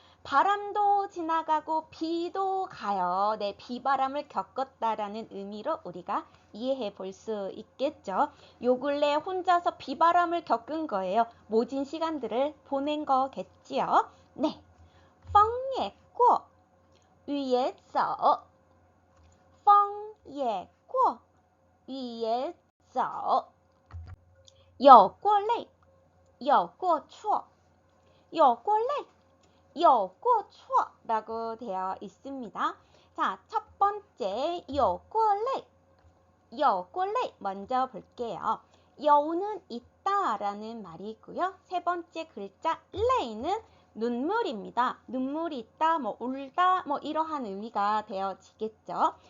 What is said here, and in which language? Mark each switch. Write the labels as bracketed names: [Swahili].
[Korean] 바람도 지나가고 비도 가요. 네, 비바람을 겪었다라는 의미로 우리가 이해해 볼 수 있겠죠. 요 근래 혼자서 비바람을 겪은 거예요. 모진 시간들을 보낸 거겠지요. 네, [Chinese] 风也过雨也走风也过雨也走有过累有过错有过累有过错 [Korean] 라고 되어 있습니다. 자, 첫 번째 [Chinese] 有过累 [Korean] 먼저 볼게요. 여우는 있다 라는 말이고요. 세 번째 글자 레이는 눈물입니다. 눈물이 있다, 뭐 울다, 뭐 이러한 의미가 되어지겠죠.